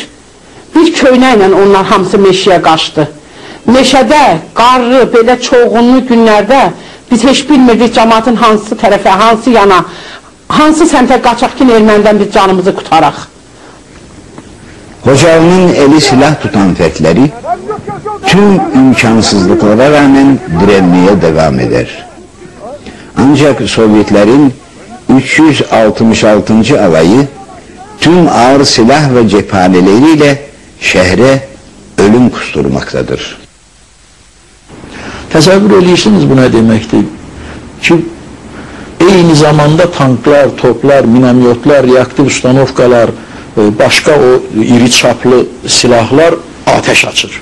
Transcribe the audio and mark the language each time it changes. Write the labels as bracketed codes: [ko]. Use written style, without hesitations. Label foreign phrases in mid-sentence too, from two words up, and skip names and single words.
[az] Bir köynə ilə onlar hamısı meşəyə qaçdı. Meşədə, qarlı, belə çoğunlu günlərdə biz heç bilmirdik cəmaatın hansı tərəfə, hansı yana, hansı səmtə qaçaq ki, ermənidən biz canımızı qutaraq. [tr] Xocalının eli silah tutan fərqləri tüm imkansızlıklara rağmen direnmeye devam eder. Ancak Sovyetlerin 366. alayı tüm ağır silah ve cephaneleriyle şehre ölüm kusturmaktadır. [az] Təsəvvür edirsiniz bu nə deməkdir? Ki, eyni zamanda tanklar, toplar, minamyotlar, reaktiv ustanovkalar, başqa o iri çaplı silahlar ateş açır.